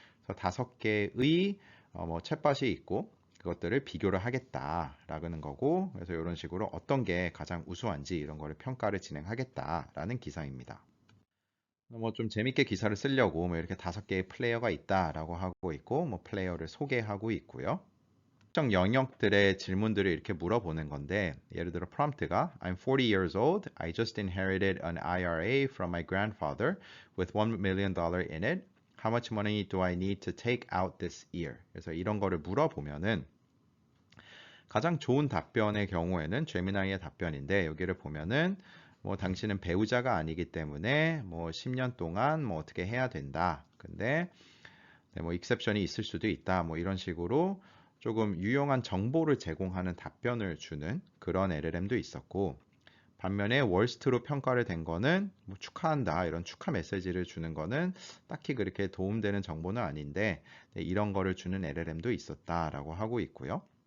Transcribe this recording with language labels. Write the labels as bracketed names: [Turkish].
[Korean] 그래서 5개의 챗봇이 있고 그것들을 비교를 하겠다라는 거고 그래서 이런 식으로 어떤 게 가장 우수한지 이런 거를 평가를 진행하겠다라는 기사입니다. 좀 재밌게 기사를 쓰려고 이렇게 5개의 플레이어가 있다라고 하고 있고 플레이어를 소개하고 있고요. 특정 영역들의 질문들을 이렇게 물어보는 건데 예를 들어 프롬프트가 [English] I'm 40 years old. I just inherited an IRA from my grandfather with $1 million in it. How much money do I need to take out this year? [Korean] 그래서 이런 거를 물어보면은 가장 좋은 답변의 경우에는 제미나이의 답변인데 여기를 보면은 당신은 배우자가 아니기 때문에 10년 동안 어떻게 해야 된다. 근데 네, 익셉션이 있을 수도 있다. 이런 식으로 조금 유용한 정보를 제공하는 답변을 주는 그런 LLM도 있었고 반면에 월스트로 평가를 된 거는 축하한다 이런 축하 메시지를 주는 거는 딱히 그렇게 도움되는 정보는 아닌데 네, 이런 거를 주는 LLM도 있었다라고 하고 있고요.